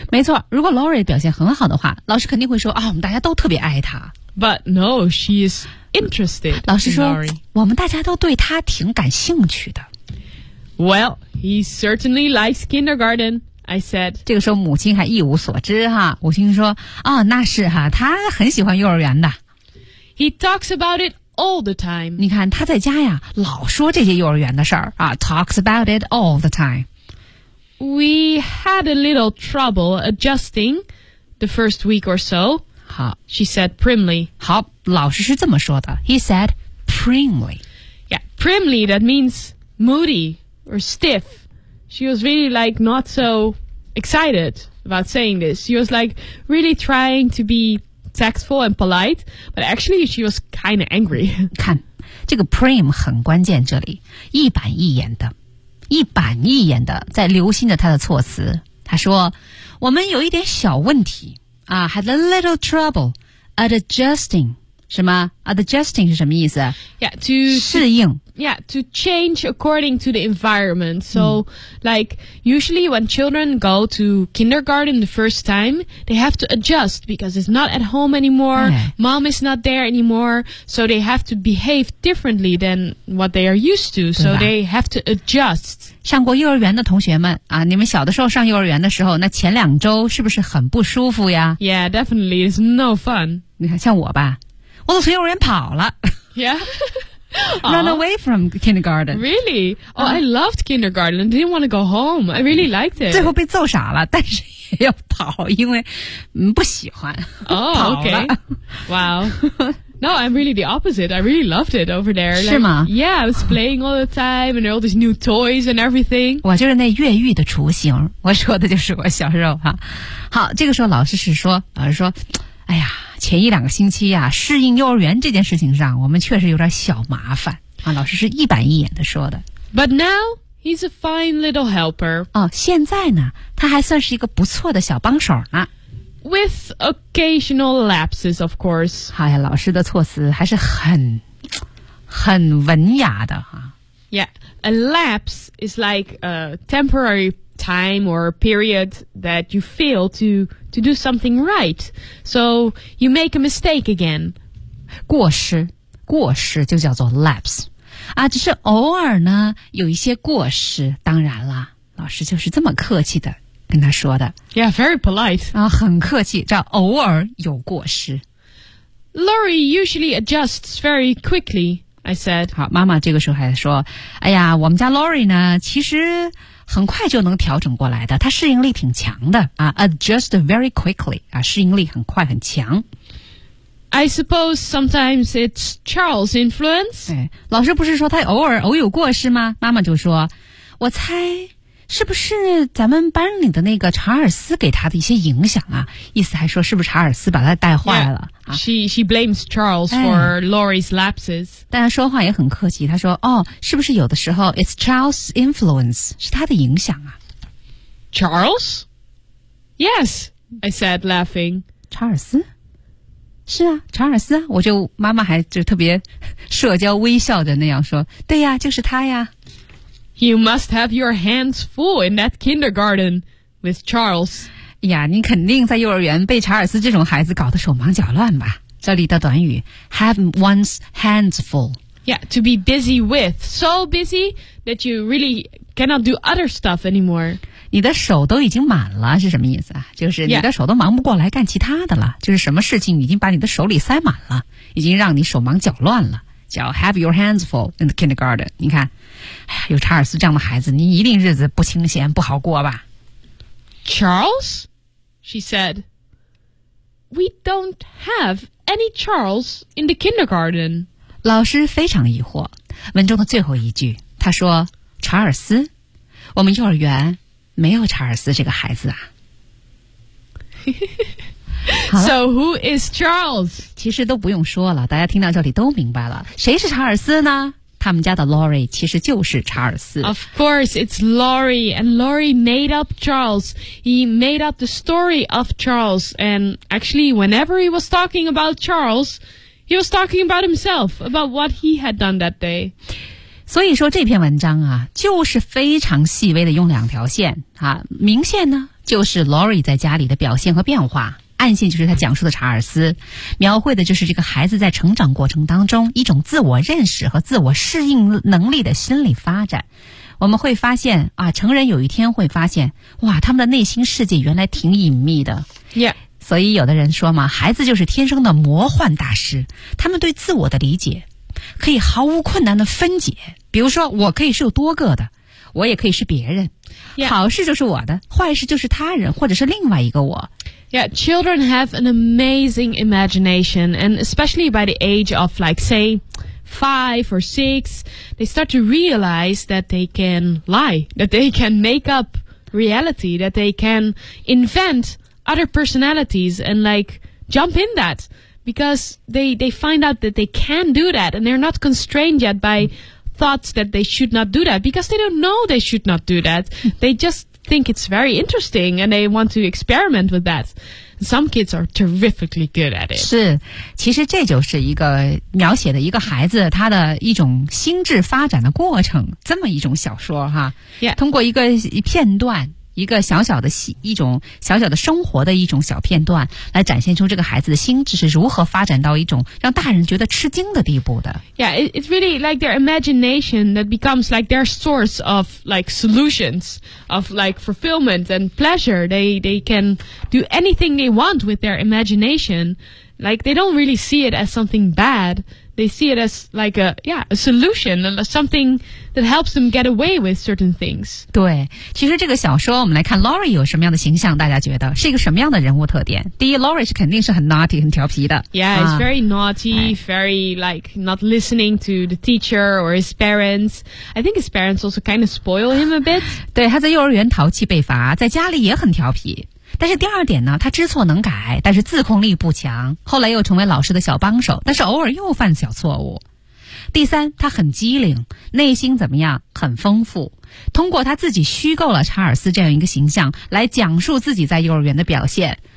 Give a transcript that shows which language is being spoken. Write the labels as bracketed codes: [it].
[zh] 没错，如果 Laurie 表现很好的话，老师肯定会说，我们大家都特别爱她。 [en] But no, she is interested in Laurie. [zh] 老师说，我们大家都对她挺感兴趣的。 [en] Well, he certainly likes kindergarten, I said. [zh] 这个时候母亲还一无所知哈，母亲说，那是哈，她很喜欢幼儿园的。 [en] He talks about it. All the time. [zh] 你看他在家呀老说这些幼儿园的事儿啊 [en] talks about it all the time. We had a little trouble adjusting the first week or so. [zh] 好 [en] She said primly. [zh] 好老师是这么说的 [en] He said primly. Yeah, primly that means moody or stiff. She was really like not so excited about saying this. She was like really trying to be... Tactful and polite, but actually she was kind of angry. [zh] 看，这个 prim 很关键，这里一板一眼的，一板一眼的在留心着他的措辞。他说：“我们有一点小问题啊 ， [en] had a little trouble adjusting. [zh] 什么 adjusting 是什么意思 [en] ？Yeah, to [zh] 适应。 [en] Yeah, to change according to the environment. So,、like, usually when children go to kindergarten the first time, they have to adjust because it's not at home anymore.、Mom is not there anymore. So they have to behave differently than what they are used to. So they have to adjust. [zh] 上过幼儿园的同学们啊，你们小的时候上幼儿园的时候，那前两周是不是很不舒服呀 [en] ？Yeah, definitely. It's no fun. [zh] 你看，像我吧，我都从幼儿园跑了。 [en] Yeah. Run away from kindergarten. Really? Oh, I loved kindergarten. I didn't want to go home. I really liked it. [zh] 最后被揍傻了，但是也要跑，因为不喜欢。 [en] Oh, okay. Wow. No, I'm really the opposite. I really loved it over there. [zh] 是吗？ [en] Yeah, I was playing all the time, and all these new toys and everything. [zh] 我就是那越狱的雏形。我说的就是我小时候哈。好，这个时候老师是说，老师说，哎呀。前一两个星期啊适应幼儿园这件事情上我们确实有点小麻烦啊老师是一板一眼的说的。 [en] But now, he's a fine little helper. [zh] 哦现在呢他还算是一个不错的小帮手呢。 [en] With occasional lapses, of course. [zh] 哎呀老师的措辞还是很文雅的啊。 [en] Yeah, a lapse is like a temporary time or period that you fail to do something right. So you make a mistake again. [zh] 过失过失就叫做 lapse. 啊只是偶尔呢有一些过失当然了老师就是这么客气的跟他说的。 [en] Yeah, very polite. [zh] 啊很客气叫偶尔有过失。 [en] Laurie usually adjusts very quickly, I said. [zh] 好妈妈这个时候还说哎呀我们家 Laurie 呢其实很快就能调整过来的他适应力挺强的啊 [en] adjust very quickly, [zh] 啊适应力很快很强。 [en] I suppose sometimes it's Charles' influence. [zh] 哎老师不是说他偶有过失吗妈妈就说我猜是不是咱们班里的那个查尔斯给他的一些影响啊？意思还说是不是查尔斯把他带坏了、 [en] yeah. She blames Charles for Laurie's lapses. [zh] 但他说话也很客气，他说哦，是不是有的时候 [en] It's Charles' influence, [zh] 是他的影响啊。 [en] Charles? Yes, I said laughing. [zh] 查尔斯？是啊，查尔斯啊，我就妈妈还就特别社交微笑着那样说，对呀，就是他呀。 [en] You must have your hands full in that kindergarten with Charles. [zh] 呀，你肯定在幼儿园被查尔斯这种孩子搞得手忙脚乱吧？这里的短语 have one's hands full. [en] Yeah, to be busy with, so busy that you really cannot do other stuff anymore. [zh] 你的手都已经满了是什么意思啊？就是你的手都忙不过来干其他的了，就是什么事情已经把你的手里塞满了，已经让你手忙脚乱了。 [en] 叫 have your hands full in the kindergarten. [zh] 你看，有查尔斯这样的孩子，你一定日子不清闲不好过吧。 [en] Charles? She said, We don't have any Charles in the kindergarten. [zh] 老师非常疑惑，文中的最后一句，他说，查尔斯？我们幼儿园没有查尔斯这个孩子啊。 [en] So who is Charles? [zh] 其实都不用说了，大家听到这里都明白了，谁是查尔斯呢？他们家的 Laurie 其实就是查尔斯。 [en] Of course, it's Laurie, and Laurie made up Charles. He made up the story of Charles, and actually, whenever he was talking about Charles, he was talking about himself, about what he had done that day. [zh] 所以说这篇文章啊，就是非常细微的用两条线啊，明线呢，就是 Laurie 在家里的表现和变化。暗线就是他讲述的查尔斯，描绘的就是这个孩子在成长过程当中一种自我认识和自我适应能力的心理发展。我们会发现啊，成人有一天会发现，哇，他们的内心世界原来挺隐秘的。 [en] Yeah. [zh] 所以有的人说嘛，孩子就是天生的魔幻大师，他们对自我的理解可以毫无困难的分解。比如说，我可以是有多个的，我也可以是别人。 [en] Yeah. [zh] 好事就是我的，坏事就是他人或者是另外一个我。 [en] Yeah, children have an amazing imagination, and especially by the age of, like, say, 5 or 6, they start to realize that they can lie, that they can make up reality, that they can invent other personalities and, like, jump in that, because they find out that they can do that, and they're not constrained yet by thoughts that they should not do that, because they don't know they should not do that. They just... think it's very interesting and they want to experiment with that. Some kids are terrifically good at it. [zh] 是，其实这就是一个描写的一个孩子他的一种心智发展的过程，这么一种小说哈。 [en] Yeah. [zh] 通过一个片段，一个小小的一种小小的生活的一种小片段，来展现出这个孩子的心智是如何发展到一种让大人觉得吃惊的地步的。 [en] Yeah, it's really like their imagination that becomes like their source of like solutions of like fulfillment and pleasure. They can do anything they want with their imagination. Like they don't really see it as something bad. They see it as like a solution, something. That helps them get away with certain things. [zh] 对，其实这个小说我们来看 Laurie 有什么样的形象，大家觉得是一个什么样的人物特点？第一 ，Laurie 是肯定是很 naughty 很调皮的。 [en] Yeah, it's very naughty, very like not listening to the teacher or his parents. I think his parents also kind of spoil him a bit. [zh] 对，他在幼儿园淘气被罚，在家里也很调皮。但是第二点呢，他知错能改，但是自控力不强。后来又成为老师的小帮手，但是偶尔又犯小错误。第三，他很机灵，内心怎么样？很丰富。通过他自己虚构了查尔斯这样一个形象，来讲述自己在幼儿园的表现。